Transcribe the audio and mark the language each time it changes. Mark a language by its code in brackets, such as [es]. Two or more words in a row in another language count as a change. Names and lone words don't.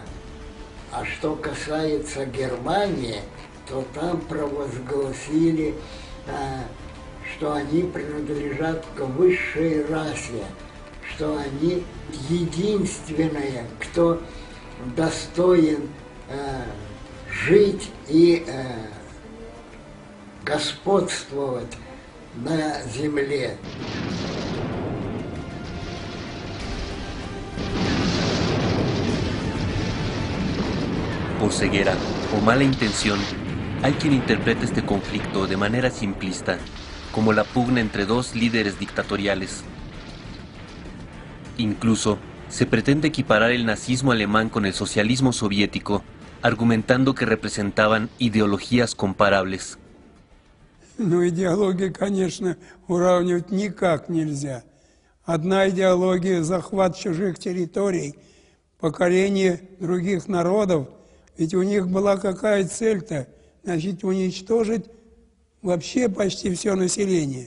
[ru] А что касается Германии, то там провозгласили, что они принадлежат к высшей расе, что они единственные, кто достоин жить и господствовать на земле. [es] Por ceguera o mala intención, hay quien interpreta este conflicto de manera simplista, como la pugna entre dos líderes dictatoriales. Incluso, se pretende equiparar el nazismo alemán con el socialismo soviético, argumentando que representaban ideologías comparables. [ru] Ну, идеологии, конечно, уравнивать никак нельзя. Одна идеология – захват чужих территорий, покорение других народов. Ведь у них была какая цель-то? Значит, уничтожить вообще почти все население.